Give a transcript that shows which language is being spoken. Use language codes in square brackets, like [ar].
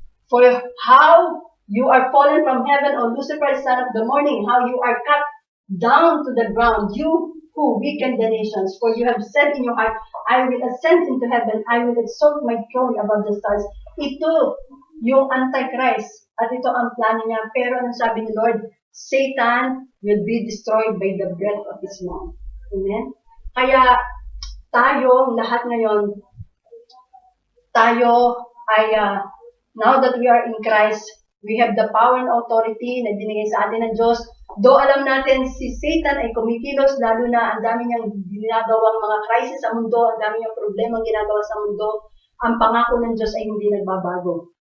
[en] For how you are fallen from heaven, O Lucifer, son of the morning, how you are cut down to the ground, you who weaken the nations. For you have said in your heart, I will ascend into heaven, I will exalt my throne above the stars. [tl] Ito yung Antichrist, at ito ang plano niya. Pero ang sabi ni Lord, [en] Satan will be destroyed by the breath of his mouth. Amen? [tl] Kaya tayo, lahat ngayon, tayo ay [en] Now that we are in Christ, we have the power and authority [tl] na binigay sa atin ng Diyos. Though alam natin si Satan ay kumikilos, lalo na ang dami niyang ginagawang mga crisis sa mundo, ang dami niyang problema ginagawa sa mundo, ang pangako ng Diyos ay hindi nagbabago.